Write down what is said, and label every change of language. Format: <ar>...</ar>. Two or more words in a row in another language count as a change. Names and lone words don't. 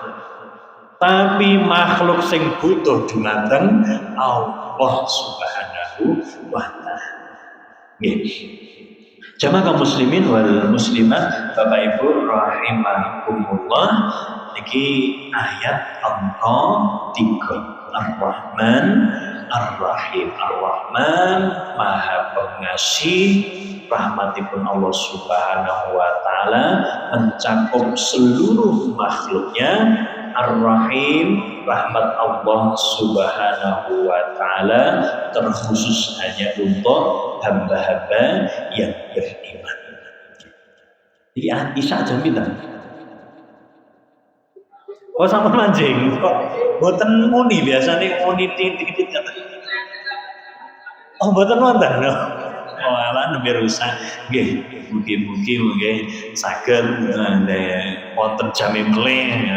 <jv>Tapi makhluk sing butuh dumateng Allah</jv> <ar>سبحانه وتعالى.</ar> <jv>Nggih. Jamaah kaum</jv> <ar>المسلمين والمسلمات,</ar> <jv>Bapak Ibu rahimakumullah, niki ayat angka 3.</jv> <ar>الرحمن الرحيم.</ar> <id>Ar-Rahman Maha Pengasih, rahmatipun Allah</id> <ar>سبحانه وتعالى</ar> <id>mencakup seluruh makhluknya. Ar-Rahim, rahmat Allah</id> <ar>سبحانه وتعالى</ar> <id>terkhusus hanya untuk hamba-hamba yang beriman.</id> <jv>Jadi Isa jam pinten? Oh sama mancing. Boten muni biasanya muni titik-titik. Oh boten wonten. Oh ala nembe rusak. Nggih, mugi-mugi nggih saged wonten jam meleh.</jv>